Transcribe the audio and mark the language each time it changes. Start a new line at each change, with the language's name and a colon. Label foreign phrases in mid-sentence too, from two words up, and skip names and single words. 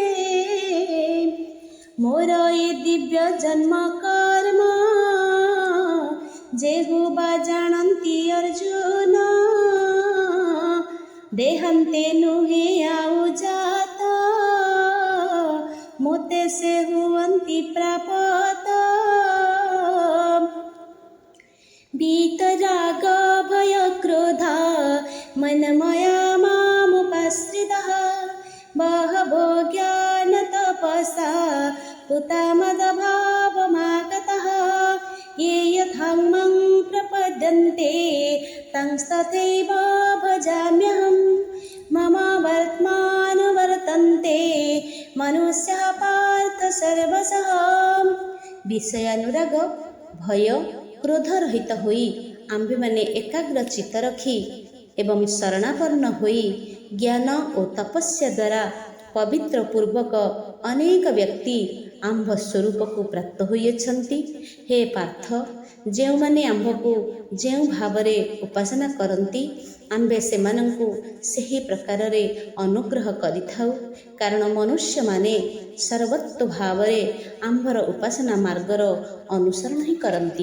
Odia: ମୋର ଏ ଦିବ୍ୟ ଜନ୍ମ କର୍ମ, ଯେହୁ ବା ଜାଣନ୍ତି ଅର୍ଜୁନ। ଦେହାନ୍ତେ ନୁହେଁ ଆଉ ଜାତ, ମୋତେ ସେ ହୁଅନ୍ତି ପ୍ରାପତ।
Sanskrit: वीतराग भय क्रोध मनमया मामुपाश्रितः, बहवो ज्ञान तपसा पुता मदभावमागतः। ये यथामं प्रपद्यन्ते तंस्तथैव भजाम्यहम्। मम वर्त्मानुवर्तन्ते मनुष्यः पार्थ सर्वशः।
Odia: ବିଷୟାନୁରାଗ ଭୟ କ୍ରୋଧ ରହିତ ହୋଇ ଆମ୍ଭେମାନେ ଏକାଗ୍ର ଚିତ୍ତ ରଖି ଏବଂ ଶରଣାପନ୍ନ ହୋଇ ଜ୍ଞାନ ଔର ତପସ୍ୟା ଦ୍ୱାରା ପବିତ୍ର ପୂର୍ବକ ଅନେକ ବ୍ୟକ୍ତି ଆମ୍ଭ ସ୍ୱରୂପକୁ ପ୍ରାପ୍ତ ହୋଇଅଛନ୍ତି। ହେ ପାର୍ଥ, ଯେଉଁମାନେ ଆମ୍ଭକୁ ଯେଉଁ ଭାବରେ ଉପାସନା କରନ୍ତି, ଆମ୍ଭେ ସେମାନଙ୍କୁ ସେହି ପ୍ରକାରରେ ଅନୁଗ୍ରହ କରିଥାଉ, କାରଣ ମନୁଷ୍ୟମାନେ ସର୍ବତ୍ର ଭାବରେ ଆମ୍ଭର ଉପାସନା ମାର୍ଗର ଅନୁସରଣ ହିଁ କରନ୍ତି।